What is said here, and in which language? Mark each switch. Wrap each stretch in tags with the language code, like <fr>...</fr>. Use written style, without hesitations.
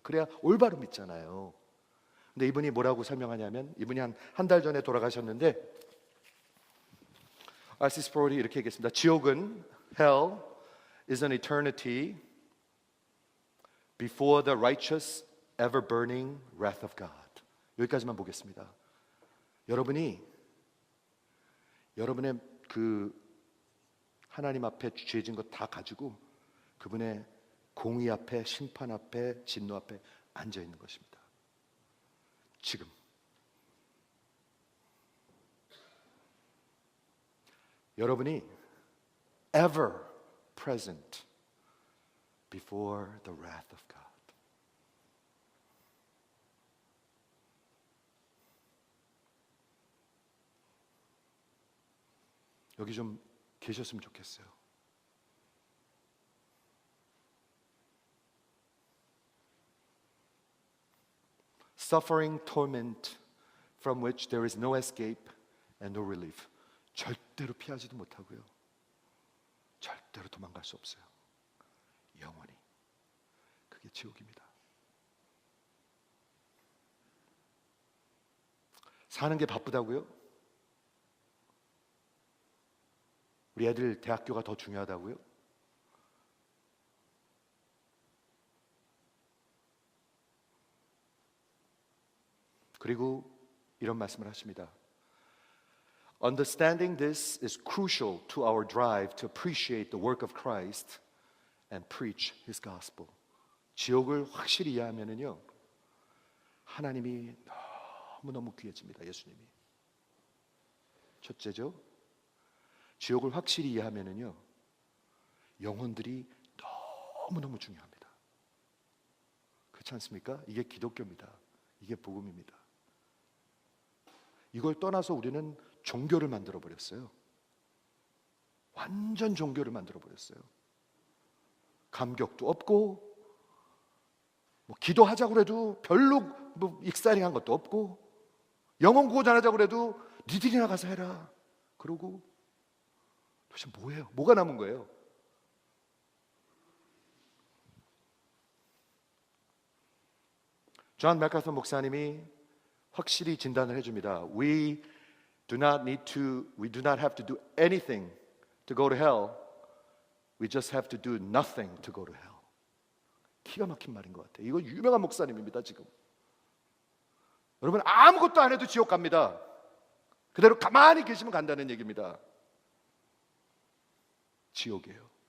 <ko>그래야 올바로 믿잖아요. 근데 이분이 뭐라고 설명하냐면, 이분이 한 달 전에 돌아가셨는데, R.C. 스프롤이 이렇게 얘기했습니다. 지옥은,</ko> <en>Hell is an eternity before the righteous ever burning wrath of God.</en> <ko>여기까지만 보겠습니다. 여러분의 그 하나님 앞에 죄진 것 다 가지고 그분의 공의 앞에, 심판 앞에, 진노 앞에 앉아 있는 것입니다. 지금 여러분이</ko> <en>ever present before the wrath of God.</en> <ko>여기 좀 계셨으면 좋겠어요.</ko> <en>Suffering, torment from which there is no escape and no relief.</en> <ko>절대로 피하지도 못하고요. 절대로 도망갈 수 없어요. 영원히. 그게 지옥입니다. 사는 게 바쁘다고요? 우리 애들 대학교가 더 중요하다고요? 그리고 이런 말씀을 하십니다.</ko> <en>Understanding this is crucial to our drive to appreciate the work of Christ and preach His gospel.</en> <ko>지옥을 확실히 이해하면은요, 하나님이 너무너무 귀해집니다. 예수님이. 첫째죠. 지옥을 확실히 이해하면은요, 영혼들이 너무너무 중요합니다. 그렇지 않습니까? 이게 기독교입니다. 이게 복음입니다. 이걸 떠나서 우리는 종교를 만들어 버렸어요. 완전 종교를 만들어 버렸어요. 감격도 없고, 뭐 기도하자고 해도 별로 뭐 익사이링한 것도 없고, 영혼 구호 전하자고 해도 니들이나 가서 해라 그러고, 도대체 뭐예요? 뭐가 남은 거예요? 존 맥카서 목사님이 확실히 진단을 해줍니다.</ko> <en>We do not have to do anything to go to hell. We just have to do nothing to go to hell.</en> <ko>기가 막힌 말인 것 같아요. 이거 유명한 목사님입니다. 지금 여러분, 아무것도 안 해도 지옥 갑니다. 그대로 가만히 계시면 간다는 얘기입니다. 지옥이에요.</ko>